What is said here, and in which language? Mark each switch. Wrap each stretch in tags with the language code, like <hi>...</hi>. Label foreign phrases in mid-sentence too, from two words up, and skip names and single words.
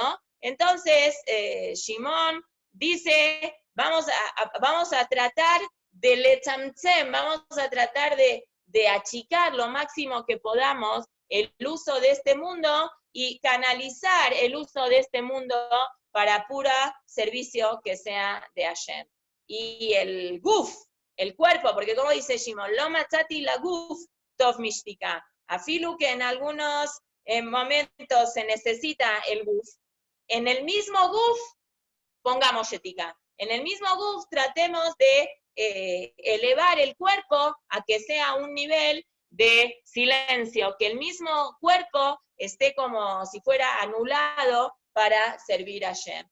<es>Entonces, Shimon dice, vamos a tratar de letzamtzem, vamos a tratar de achicar lo máximo que podamos el uso de este mundo y canalizar el uso de este mundo para pura servicio que sea de Hashem. Y el guf, el cuerpo, porque como dice Shimon,</es> <he>לא מצאתי לגוף טוב משתיקה,</he> <es>afilu que en algunos momentos se necesita el guf. En el mismo guf, pongamos shetika, en el mismo guf tratemos de elevar el cuerpo a que sea un nivel de silencio, que el mismo cuerpo esté como si fuera anulado para servir a Hashem.</es>